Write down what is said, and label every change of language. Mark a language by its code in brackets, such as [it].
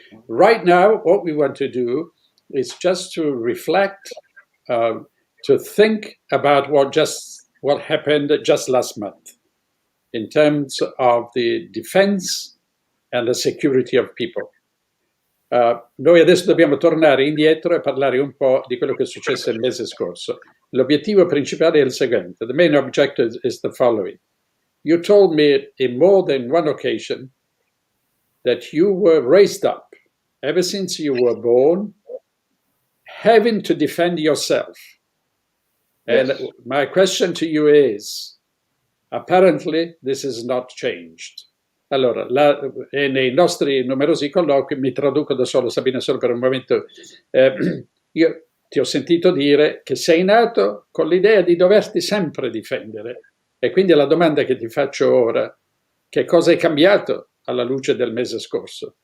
[en] Right now, what we want to do is just to reflect, to think about what happened just last month in terms of the defense and the security of people. [it] Noi adesso dobbiamo tornare indietro e parlare un po' di quello che è successo il mese scorso. L'obiettivo principale è il seguente. [en] The main objective is the following. You told me in more than one occasion that you were raised up, ever since you were born, having to defend yourself. And yes. My question to you is, apparently this has not changed. [it] Allora, nei nostri numerosi colloqui, mi traduco da solo, Sabina, solo per un momento, io ti ho sentito dire che sei nato con l'idea di doverti sempre difendere. E quindi la domanda che ti faccio ora, che cosa è cambiato alla luce del mese scorso?